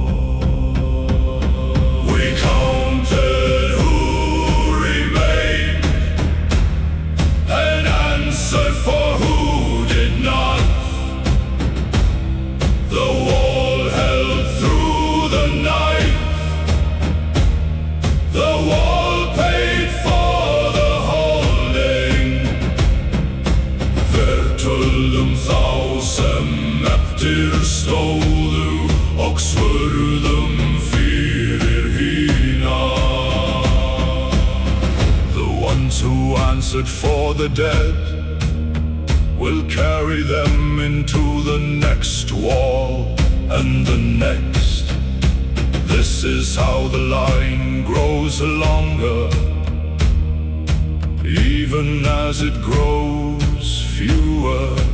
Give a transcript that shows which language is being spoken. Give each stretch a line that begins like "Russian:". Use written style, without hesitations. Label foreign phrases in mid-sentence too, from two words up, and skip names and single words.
English: We counted who remained and answered for who did not. The wall held through the night. The wall paid for the holding.
Icelandic: Vertöldum þá sem eftir stóðu og svöruðum fyrir hina.
English: The ones who answered for the dead will carry them into the next wall and the next. This is how the line grows longer, even as it grows fewer.